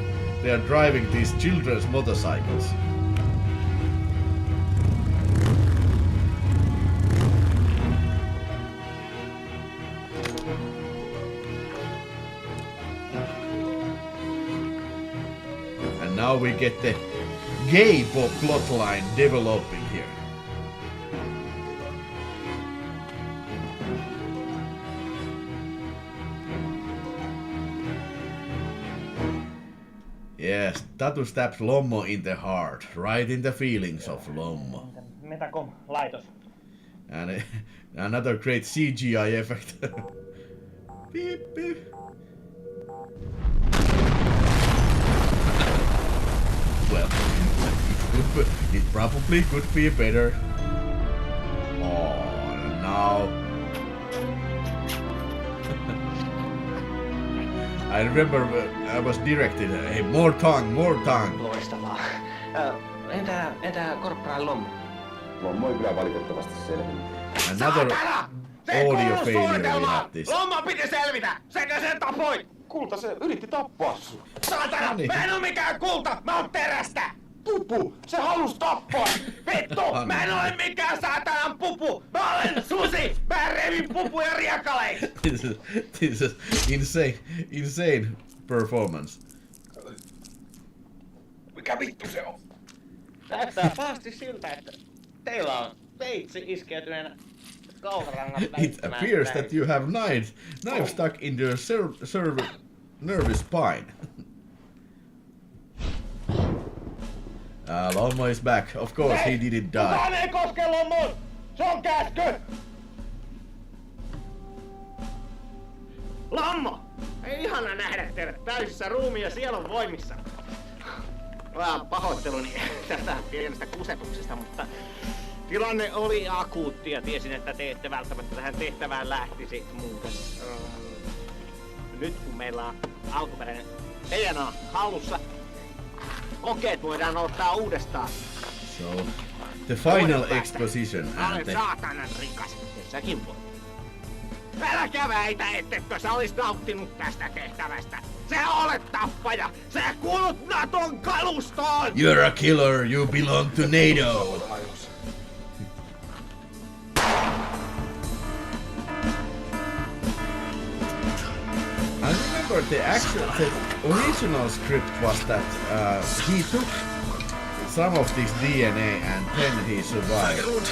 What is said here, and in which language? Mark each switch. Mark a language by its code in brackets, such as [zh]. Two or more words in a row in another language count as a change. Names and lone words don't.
[en] They are driving these children's motorcycles. And now we get the gay plotline developing here. Yes, Tatu stabs Lommo in the heart, right in the feelings of Lommo. [fi] Metacom laitos. [en] And another great CGI effect. Beep, beep. Well, it probably could be better. Oh, now. I remember I was directed, hey, more tongue, more tongue. [fi] Loistavaa. Entä Korporaali Lommo? Lommo ei kyllä valitettavasti selvinnyt. Another audio failure we had this. Lommo piti selvitä! Sekä sen tapoit! Kulta, se yritti tappaa sut. Saatana! Mä en oo mikään kulta! Mä oon terästä! Pupu! Se halus tappaa! Vittu! Mä en ole mikään saatanan pupu! Mä olen susi! Mä revin pupuja riekaleiksi! [en] This is insane performance. [fi] Mikä vittu se on? Näyttää pahasti siltä, että teillä on veitsi iskeytyneenä kaularangan [en] It appears that you have knife stuck in your nervous spine. Lommo is back. Of course, he didn't die. [fi] Kukaan ei koske Lommoon! Se on käsky! Lommo! Ei ihana nähdä teidät täysissä ruumiin ja sielun voimissa. Pahoitteluni tästä pienestä kusetuksesta, mutta tilanne oli akuutti ja tiesin, että te ette välttämättä tähän tehtävään lähtisi muuten. Nyt kun meillä on alkuperäinen DNA hallussa, kokeet voidaan ottaa uudestaan. [en] So, the final exposition. [fi] Olen saatanan rikas, ja säkin voit. Älkää väitä, ettekö sä olis nauttinut tästä tehtävästä. Sä olet tappaja! Sä kuulut Naton kalustoon! [en] You're a killer, you belong to NATO! I remember the original script was that he took some of this DNA and then he survived.